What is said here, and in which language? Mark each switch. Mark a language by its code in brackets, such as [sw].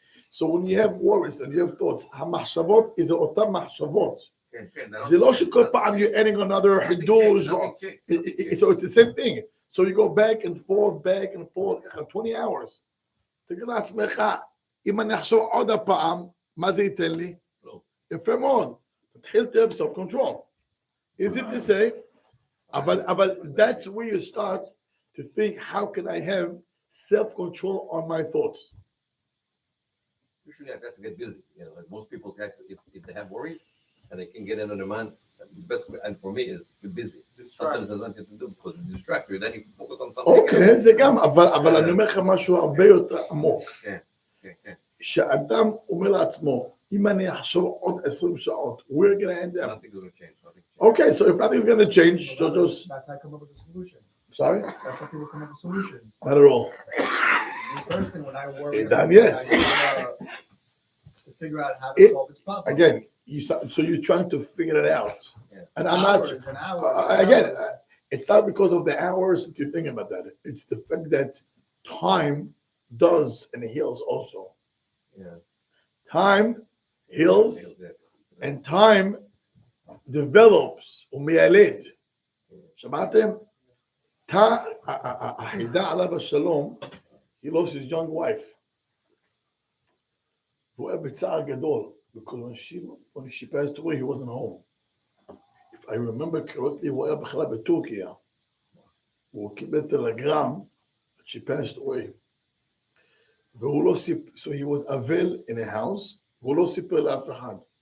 [en] So when you have worries and you have thoughts, [he] המחשבות זה אותן מחשבות. זה לא שכל פעם [en] you're adding another חידוש. So it's the same thing. So you go back and forth, 20 hours. [he] תגיד לעצמך, אם אני אחשוב עוד הפעם, מה זה ייתן לי? יפה מאוד. [en] תתחיל to have self-control. Easy to say, but that's where you start to think, how can I have self-control on my thoughts? Usually I have to get busy. Like most people have to, if they have worry and they can get in on their mind, the best way, and for me, is be busy. Sometimes there's nothing to do because it distracts you, then you focus on something. [he] Okay, זה גם, אבל אני אומר לך משהו הרבה יותר עמוק. כן. שאדם אומר לעצמו, אם אני אחשוב עוד 20 שעות, [en] we're going to end up. Nothing's going to change. Okay, so if nothing's going to change, just... That's how I come up with a solution. Sorry? That's how people come up with solutions. Not at all. The first thing when I worry, Yes. to figure out how to solve this problem. Again, so you're trying to figure it out. Yeah. And I'm not... Again, it's not because of the hours that you're thinking about that. It's the fact that time does and heals also. Yeah. Time heals and time develops [he] ומילד. שמעתם? החידה עליו השלום, [en] he lost his young wife. [he] והוא היה בצער גדול, [en] because when she passed away, he wasn't home. If I remember correctly, [he] הוא היה בכלל בטורקיה. הוא קיבל טלגרם [en] that she passed away. [he] והוא לא סיפר, [en] so he was [he] אבל [en] in a house, [he] והוא לא סיפר לאף אחד.